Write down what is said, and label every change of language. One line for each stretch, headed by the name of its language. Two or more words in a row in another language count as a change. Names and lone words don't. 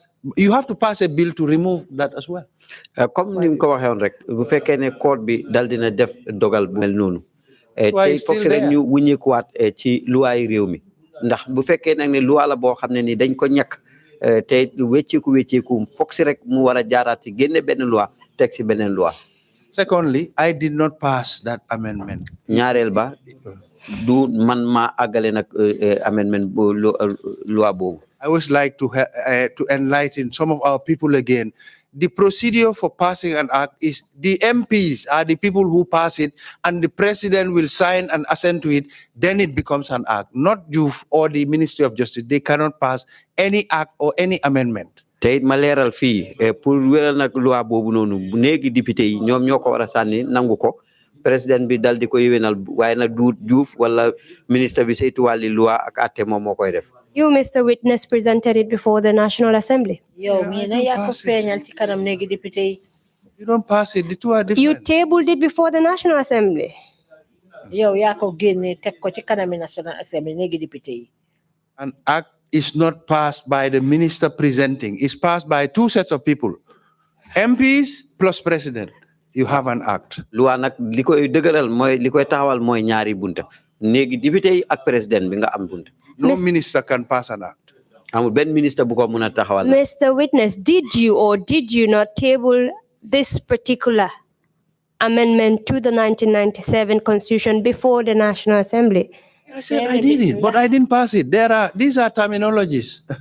English: You have to pass a bill to remove that as well.
Wolof: Comme ni ko waxee woon rek bu fekkee ne code bi dal dina def dogal bu mel noonu tey foog si rek ñu wuñeekuwaat ci luwaay réew mi ndax bu fekkee nag ne luwa la boo xam ne ni dañ ko ñàkk te wécceeku foog si rek mu war a jaaraat ci génne benn luwa teg si beneen luwa.
English: Secondly, I did not pass that amendment.
Wolof: ñaareel ba du man maa àggale nag amendment bu luwa boobu.
English: I always like to enlighten some of our people again. The procedure for passing an act is the MPs are the people who pass it, and the president will sign and assent to it. Then it becomes an act. Not JOOF or the Ministry of Justice. They cannot pass any act or any amendment.
Wolof: Tey ma leeral fii pour wéral nag loi boobu noonu bu néegi député yi ñoom ñoo ko war a sànni nangu ko président bi dal di ko yéwénal waaye nag du JOOF wala ministre bi saytu wàlli loi ak àtte moom moo koy def.
English: You, Mr. Witness, presented it before the National Assembly. You don't pass it. The two are different. You tabled it before the National Assembly. An act is not passed by the minister presenting. It's passed by two sets of people. MPs plus president. You have an act.
Wolof: Loi nak likoy deugural moy likoy taxawal moy ñaari bunta. Néegi député yi ak président bi nga am bunta.
English: No minister can pass an act. Mr. Witness, did you or did you not table this particular amendment to the 1997 Constitution before the National Assembly? I said I did it, but I didn't pass it. These are terminologies.